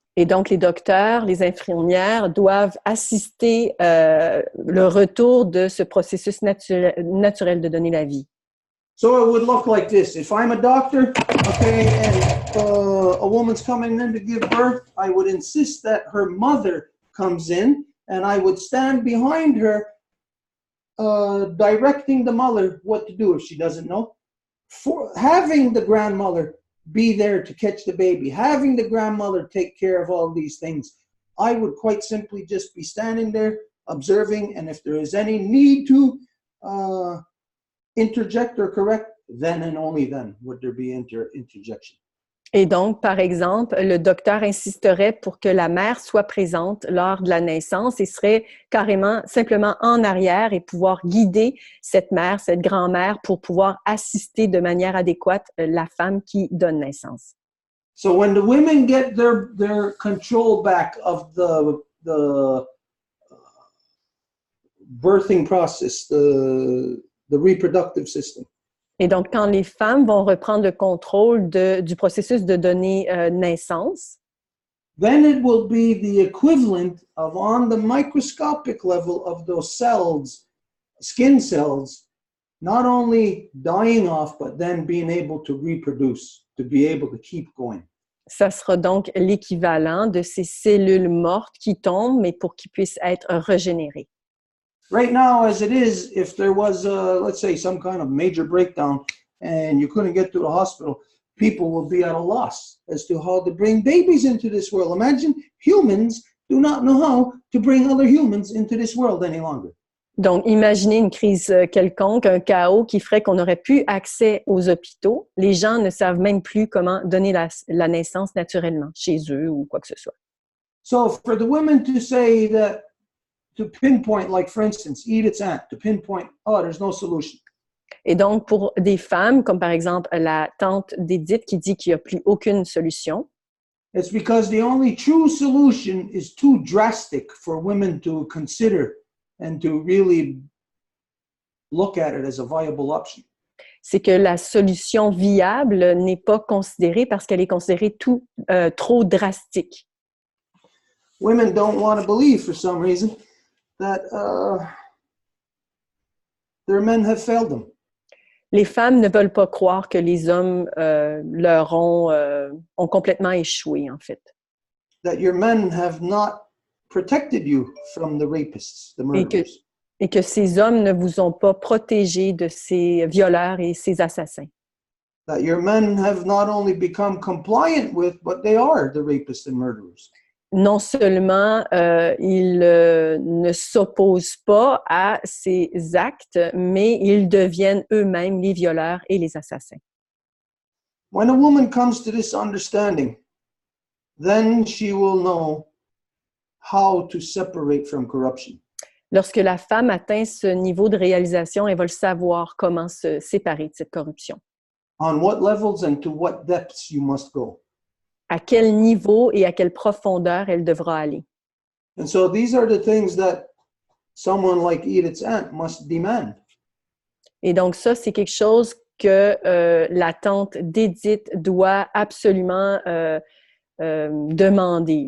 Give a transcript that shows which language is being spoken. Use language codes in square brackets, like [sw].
[fr] Et donc, les docteurs, les infirmières doivent assister le retour de ce processus naturel de donner la vie. [en] So it would look like this. If I'm a doctor, okay, and a woman's coming in to give birth, I would insist that her mother comes in, and I would stand behind her, directing the mother what to do if she doesn't know. For having the grandmother be there to catch the baby, having the grandmother take care of all these things, I would quite simply just be standing there, observing, and if there is any need to interject or correct, then and only then would there be interjection. [fr] Et donc, par exemple, le docteur insisterait pour que la mère soit présente lors de la naissance et serait carrément simplement en arrière et pouvoir guider cette mère, cette grand-mère, pour pouvoir assister de manière adéquate la femme qui donne naissance. [en] So when the women get their control back of the birthing process, the reproductive system, [fr] et donc, quand les femmes vont reprendre le contrôle du processus de donner naissance, [en] then it will be the equivalent of, on the microscopic level, of those cells, skin cells, not only dying off, but then being able to reproduce, to be able to keep going. [fr] ça sera donc l'équivalent de ces cellules mortes qui tombent, mais pour qu'ils puissent être régénérées. [en] Right now, as it is, if there was, let's say, some kind of major breakdown and you couldn't get to the hospital, people will be at a loss as to how to bring babies into this world. Imagine humans do not know how to bring other humans into this world any longer. [fr] Donc, imaginez une crise quelconque, un chaos qui ferait qu'on n'aurait plus accès aux hôpitaux. Les gens ne savent même plus comment donner la naissance naturellement chez eux ou quoi que ce soit. [en] So for the women to say that, to pinpoint, like for instance, Edith's aunt, to pinpoint, oh, there's no solution. [fr] Et donc, pour des femmes, comme par exemple la tante d'Édith qui dit qu'il n'y a plus aucune solution, [en] It's because the only true solution is too drastic for women to consider and to really look at it as a viable option. [fr] c'est que la solution viable n'est pas considérée parce qu'elle est considérée trop drastique. [en] Women don't want to believe, for some reason, that their men have failed them. [fr] Les femmes ne veulent pas croire que les hommes leur ont complètement échoué, en fait. [en] That your men have not protected you from the rapists, the murderers. [fr] Et que ces hommes ne vous ont pas protégé de ces violeurs et ces assassins. [en] That your men have not only become compliant with, but they are the rapists and murderers. [fr] Non seulement ils ne s'opposent pas à ces actes, mais ils deviennent eux-mêmes les violeurs et les assassins. [en] When a woman comes to this understanding, then she will know how to separate from corruption. [fr] Lorsque la femme atteint ce niveau de réalisation, elle va le savoir comment se séparer de cette corruption. [en] On what levels and to what depths you must go. [fr] À quel niveau et à quelle profondeur elle devra aller. [en] And so these are the things that someone like Edith's aunt must demand. [fr] Et donc ça, c'est quelque chose que la tante d'Édith doit absolument demander.